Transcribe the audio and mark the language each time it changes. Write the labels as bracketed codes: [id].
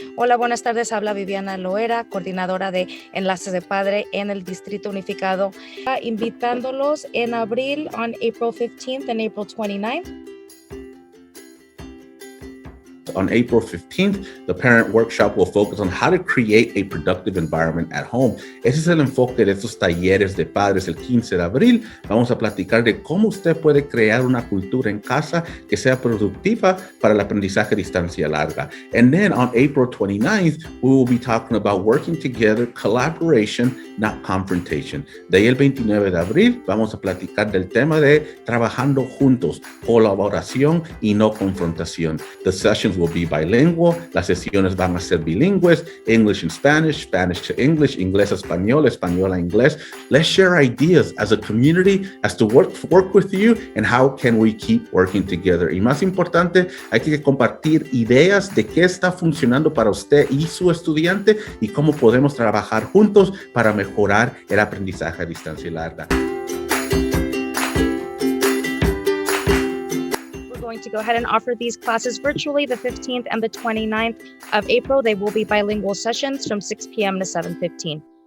[es] Hola, buenas tardes. Habla Viviana Loera, Coordinadora de Enlaces de Padre en el Distrito Unificado, invitándolos en abril [en] on April 15th and April 29th. On April 15th, the parent workshop will focus on how to create a productive environment at home. [es] Ese es el enfoque de estos talleres de padres. El 15 de abril vamos a platicar de cómo usted puede crear una cultura en casa que sea productiva para el aprendizaje a distancia larga. [en] And then on April 29th, we will be talking about working together, collaboration, not confrontation. [es] De ahí el 29 de abril vamos a platicar del tema de trabajando juntos, colaboración y no confrontación. [en] The sessions will be bilingual. [es] Las sesiones van a ser bilingües, [en] English and Spanish, Spanish to English, [es] inglés a español, español a inglés. [en] Let's share ideas as a community as to work with you and how can we keep working together. [es] Y más importante, hay que compartir ideas de qué está funcionando para usted y su estudiante y cómo podemos trabajar juntos para mejorar el aprendizaje a distancia larga. [en] To go ahead and offer these classes virtually the 15th and the 29th of April. They will be bilingual sessions from 6 p.m. to 7:15.